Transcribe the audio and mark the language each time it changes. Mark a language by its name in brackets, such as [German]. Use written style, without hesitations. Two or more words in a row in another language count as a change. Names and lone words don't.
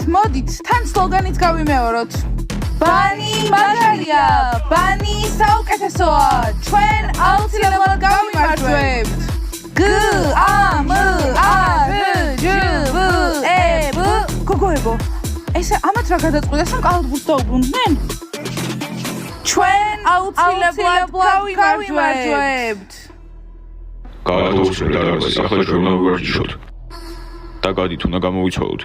[Georgian] მოდით, თან სლოგანით გავიმეოროთ. ბანი მაგარია, ბანი საუკეთესოა, ჩვენ აუცილებლად გავიმარჯვებთ. G-A-M-A-R-J-V-E-B გოგოებო, ესე ამათ რა გადაწყვიტეს, რომ კალათბურთს დაუბრუნდნენ? ჩვენ აუცილებლად გავიმარჯვებთ. გააუცილებლად დარბაზის ახლა ჩვენ უნდა ვივარჯიშოთ. და გადით უნდა გამოვიცვალოთ.